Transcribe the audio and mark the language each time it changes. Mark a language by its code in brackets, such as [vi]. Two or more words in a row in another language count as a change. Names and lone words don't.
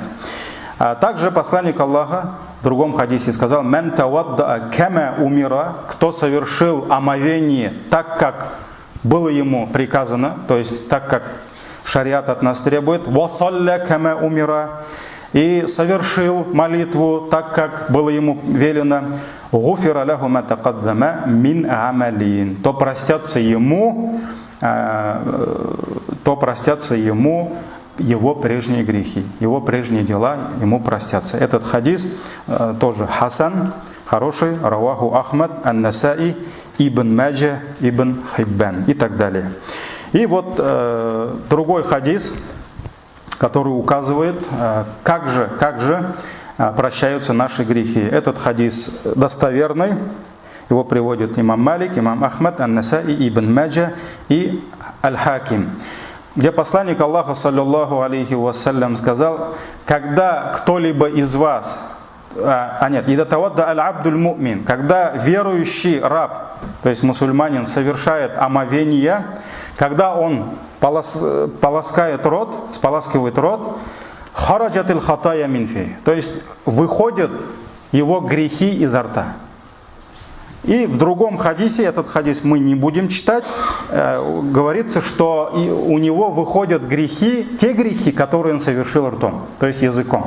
[ru] Также посланник Аллаха в другом хадисе сказал: [ar] «من توضأ كما أمر», [ru] кто совершил омовение так, как было ему приказано, то есть так, как шариат от нас требует, [ar] «وصلى كما أمر», [ru] и совершил молитву так, как было ему велено, [ar] «غفر له ما تقدم من عمل», [ru] то простятся ему его прежние грехи, его прежние дела ему простятся. Этот хадис тоже хасан, хороший, раваху Ахмад, Ан-Насаи, Ибн Маджа, Ибн Хиббан и так далее. И вот другой хадис, который указывает, как же прощаются наши грехи. Этот хадис достоверный, его приводят имам Малик, имам Ахмад, Ан-Насаи, Ибн Маджа и Аль-Хаким, где посланник Аллаха, [ar] صلى الله عليه وسلم, [ru] сказал: когда кто-либо из вас, [ar] «إذا توضأ العبد المؤمن», [ru] когда верующий раб, то есть мусульманин, совершает омовение, когда он споласкивает рот, [ar] خرجت الخطايا من فيه, [ru] то есть выходят его грехи изо рта. И в другом хадисе, этот хадис мы не будем читать, говорится, что у него выходят грехи, те грехи, которые он совершил ртом, то есть языком.